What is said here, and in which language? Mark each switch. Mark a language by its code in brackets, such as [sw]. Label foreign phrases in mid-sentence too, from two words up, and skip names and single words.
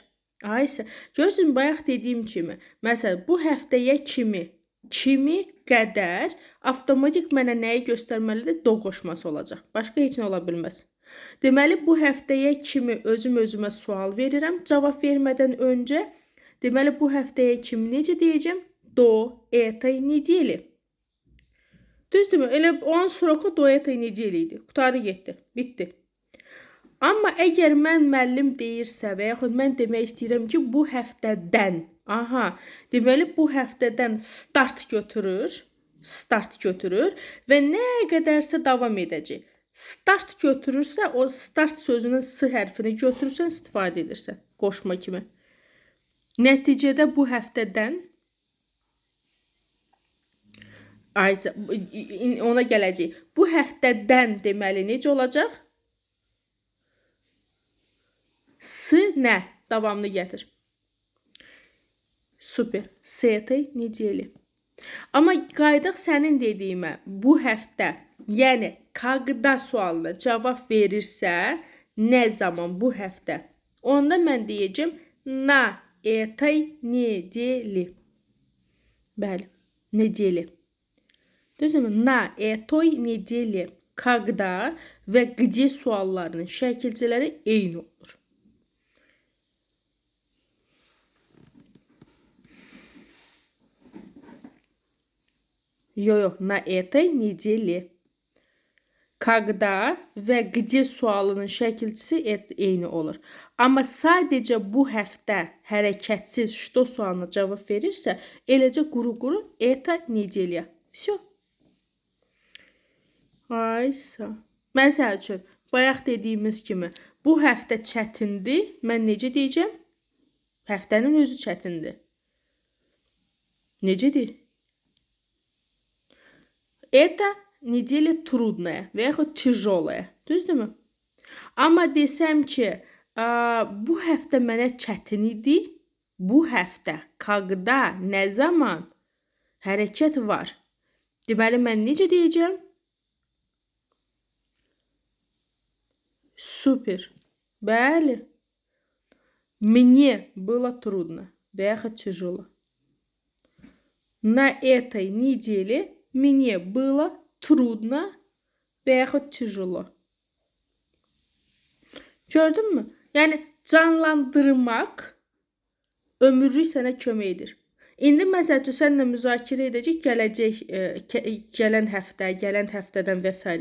[az] Aysə, görürsünüz bayaq dediyim kimi, məsələn, bu həftəyə kimi qədər avtomatik mənə nəyi göstərməlidir? Do qoşması olacaq. Başqa heç nə ola bilməz. Deməli, bu həftəyə kimi özümə sual verirəm cavab vermədən öncə. Deməli, bu həftəyə kimi necə deyəcəm? [ru] До этой недели. [az] Düzdürmü? Elə onun [ru] сроку до этой недели [az] idi. Qutarı getdi. Bitdi. Amma əgər mən müəllim deyirsə və yaxud mən demək istəyirəm ki, bu həftədən, deməli bu həftədən start götürür və nə qədərsə davam edəcək. Start götürürsə, o start sözünün s hərfini götürürsən, istifadə edirsən qoşma kimi. Nəticədə bu həftədən ona gələcək. Bu həftədən deməli necə olacaq? S nə? Davamlı gətir. Super. S этой недели. Amma qayıdaq sənin dediyimə. Bu həftə, yəni когда sualına cavab verirsə, nə zaman bu həftə? Onda mən deyəcəm [ru] на этой недели. [az] Bəli, недели. Düzdürmü? [ru] На этой неделе, когда [az] və где suallarının şəkilçiləri eyni olur. Yox, [ru] на этой неделе. [az] Когда və где sualının şəkilçisi eyni olur. Amma sadəcə bu həftə hərəkətsiz что sualına cavab verirsə, eləcə quru-quru [ru] это неделя. Всё. [az] Aysa. Məsəl üçün, bayaq dediyimiz kimi, bu həftə çətindir. Mən necə deyəcəm? Həftənin özü çətindir. Necə deyir? [ru] Это неделя трудная [az] və yaxud [ru] тяжелая. Düzdürmü? [az] Amma desəm ki, bu həftə mənə çətin idi. Bu həftə, когда, nə zaman hərəkət var. Deməli, mən necə deyəcəm? Super. Bəli. [ru] Мне было трудно [az] və yaxud [ru] тяжело. На этой неделе мне было трудно [az] və yaxud [ru] тяжело. [az] Gördünmü? Yəni canlandırmaq ömürlük sənə kömək edir. İndi məsəl üçün səninlə müzakirə edəcək gələn həftə, gələn həftədən və s.